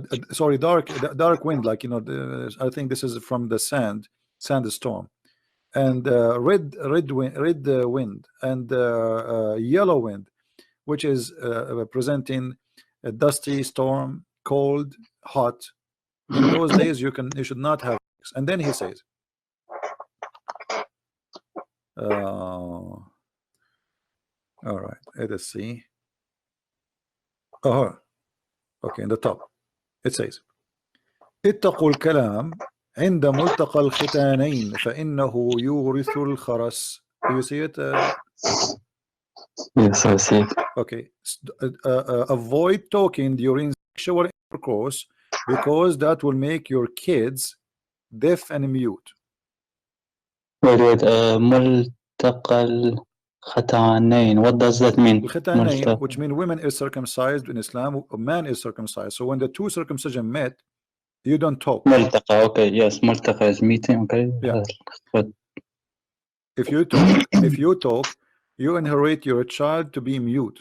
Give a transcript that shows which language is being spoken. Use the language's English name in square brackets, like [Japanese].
[English] sorry, dark wind, like, you know, I think this is from the sandstorm, and red wind and yellow wind, which is presenting a dusty storm, cold, hot. In those days you should not have sex. And then he says all right, let us see. Okay, in the top it says [Arabic] اتقوا الكلام عند ملتقى الختانين فإنه يورث الخرس. [English] Do you see it? Yes, I see it. Okay, avoid talking during sexual intercourse because that will make your kids deaf and mute. [Arabic] Wait, ملتقى الختانين. [English] What does that mean? الختانين, which mean women is circumcised in Islam, a man is circumcised. So when the two circumcision met, you don't talk. ملتقى, okay, yes, ملتقى is meeting, okay. Yeah. But if you talk, you inherit your child to be mute.